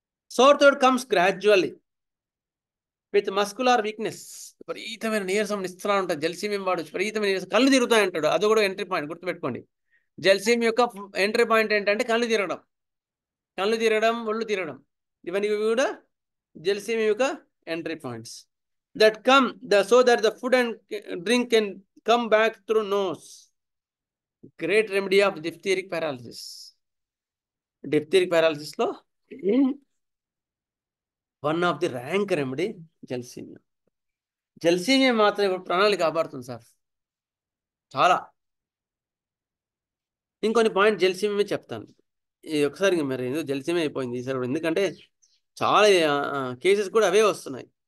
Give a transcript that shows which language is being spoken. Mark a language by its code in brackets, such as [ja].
[en] Sore throat comes gradually with muscular weakness. [te] విపరీతమైన నీరసం ఇస్తూ ఉంటుంది జెల్సీమియం వాడు. విపరీతమైన నీరసం, కళ్ళు తిరుగుతాయి అంటాడు. అది కూడా ఎంట్రీ పాయింట్. గుర్తుపెట్టుకోండి. జెల్సీమియం యొక్క ఎంట్రీ పాయింట్ ఏంటంటే కళ్ళు తిరగడం, ఒళ్ళు తిరగడం. ఇవన్నీ కూడా జెల్సీమియం యొక్క entry points. [en] That come so that the food and drink can come back through nose. Great remedy of diphtheric paralysis. Diphtheric paralysis lo one of the rank remedy gelsemium. [te] Gelsemium మాత్రం ఇప్పుడు ప్రాణాలు కాపాడుతుంది sir చాలా. ఇంకొన్ని point gelsemium చెప్తాను. ఒకసారి మరి ఎందుకు జెల్సీమియం అయిపోయింది ఈసారి, ఎందుకంటే చాలా కేసెస్ కూడా అవే వస్తున్నాయి.